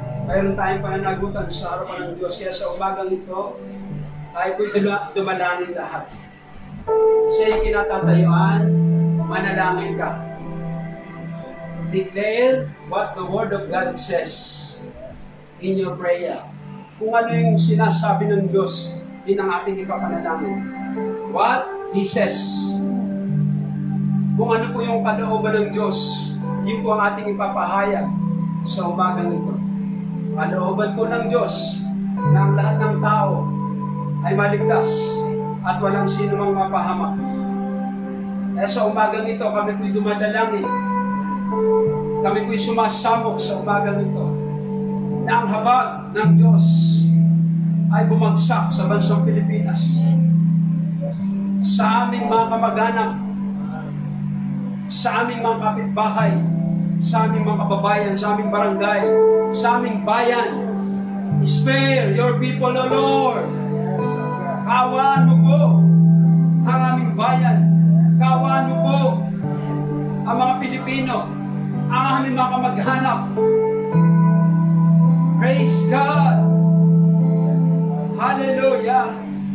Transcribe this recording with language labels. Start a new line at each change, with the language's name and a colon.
Filipino: Mayroon tayong pananagutan sa harapan ng Diyos. Kaya sa umagang ito, tayo po'y dumalangin lahat. Sa iyong kinatatayuan, manalangin ka.
English: Declare what the Word of God says in your prayer.
Filipino: Kung ano yung sinasabi ng Diyos, din ang ating ipapanalangin.
English: What He says.
Filipino: Kung ano po yung kalooban ng Diyos, yun po ang ating ipapahayag sa umagang ito. Kalooban po ng Diyos na ang lahat ng tao ay maligtas at walang sino mang mapahamak. Kaya sa umagang ito, kami po'y dumadalangin. Kami po'y sumasabok sa umagang ito na ang habag ng Diyos ay bumagsak sa bansang Pilipinas. Sa aming mga kamag-anak, sa aming mga kapitbahay, sa aming mga kababayan, sa aming barangay, sa aming bayan.
English: Spare your people, O Lord.
Filipino: Kaawaan mo po ang aming bayan. Kaawaan mo po ang mga Pilipino, ang aming mga kamag-anak.
English: Praise God. Hallelujah.